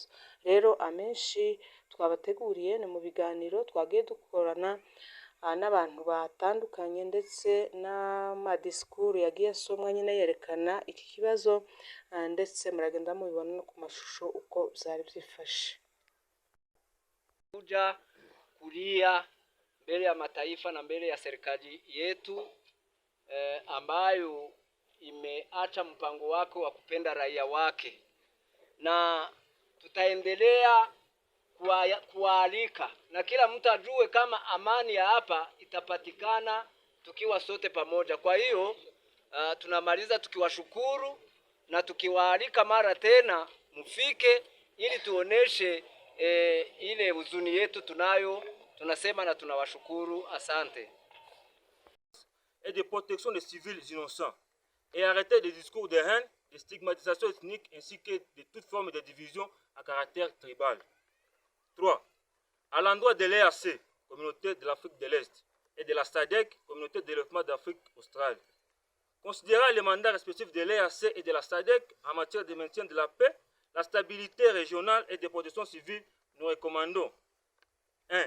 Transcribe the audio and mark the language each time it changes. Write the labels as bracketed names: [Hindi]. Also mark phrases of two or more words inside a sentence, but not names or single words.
[Kinyarwanda] Rero amenshi twabateguriye ni mu biganiro twagiye dukorana n'abantu batandukanye, ndetse n'amadisikuru yagiye asomwa nyine yerekana iki kibazo, ndetse muragenda mubibona no ku mashusho uko byari byifashe. [Swahili] Kuja kulia mbele ya mataifa na mbele ya serikali yetu ambayo imeacha mpango wake wa kupenda raia wake, na tutaendelea kualika na kila mtu ajue kama amani ya hapa itapatikana tukiwa sote pamoja. Kwa hiyo tunamaliza tukiwashukuru na tukiwaalika mara tena mfike ili tuoneshe ile huzuni yetu tunayo. Tunasema na tunawashukuru, asante. [French] Et de protection des civils innocents, et arrêter des discours de haine, de stigmatisation ethnique ainsi que de toute forme de division à caractère tribal. 3. À l'endroit de l'EAC, Communauté de l'Afrique de l'Est, et de la SADC, Communauté de développement d'Afrique australe, considérant les mandats respectifs de l'EAC et de la SADC en matière de maintien de la paix, la stabilité régionale et de protection civile, nous recommandons 1.